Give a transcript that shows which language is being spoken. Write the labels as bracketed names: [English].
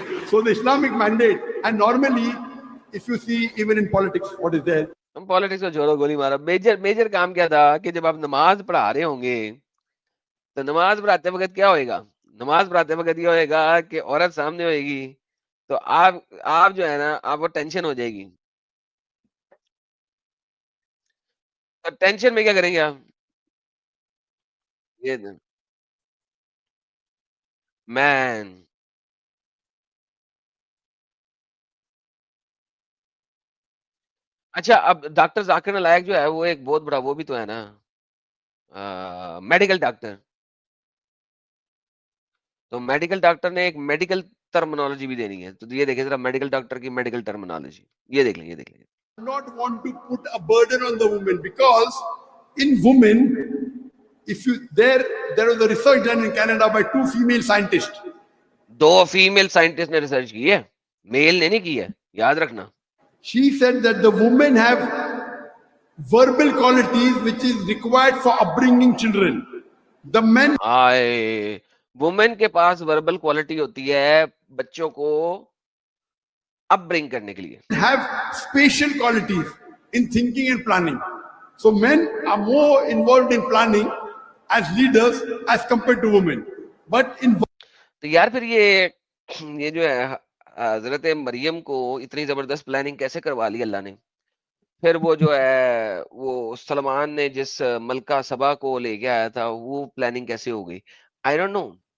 [English] So the Islamic mandate, and normally, if you see even in politics, what is there? [Urdu] ہم politics کو جوڑو گولی مارا. Major کام کیا تھا کہ جب آپ نماز پڑھا رہے ہوں گے تو نماز پڑھاتے وقت کیا ہوئے گا؟ نماز پڑھاتے وقت یہ ہوئے گا کہ عورت سامنے ہوئے گی تو آپ جو ہے نا, آپ کو ٹینشن ہو جائے گی. ٹینشن میں کیا کریں گے آپ؟ یہ مین اچھا, اب ڈاکٹر ذاکر نالائق جو ہے وہ ایک بہت بڑا وہ بھی تو ہے نا, میڈیکل ڈاکٹر. تو میڈیکل ڈاکٹر نے ایک میڈیکل ٹرمنالوجی بھی دینی ہے. تو یہ دیکھیں ذرا میڈیکل ڈاکٹر کی میڈیکل ٹرمنالوجی, یہ دیکھ لیں, یہ دیکھ لیں. [English] Not want to put a burden on the woman, because in women, if you there was a research done in Canada by 2 female scientists. [Urdu] 2 female scientist نے ریسرچ کی ہے, میل نے نہیں کی ہے, یاد رکھنا. [English] She said that the women have verbal qualities which is required for upbringing children. The men [Urdu] آئے وومن کے پاس وربل کوالٹی ہوتی ہے بچوں کو اپ برنگ کرنے کے لیے. [English] have spatial qualities in thinking and planning. So men are more involved in planning as leaders as compared to women. But in [Urdu] تو یار پھر یہ جو ہے حضرت مریم کو اتنی زبردست پلاننگ کیسے کروا لی اللہ نے؟ پھر وہ جو ہے وہ سلمان نے جس ملکہ سبا کو لے کے آیا تھا وہ پلاننگ کیسے ہو گئی؟ [English] I don't know.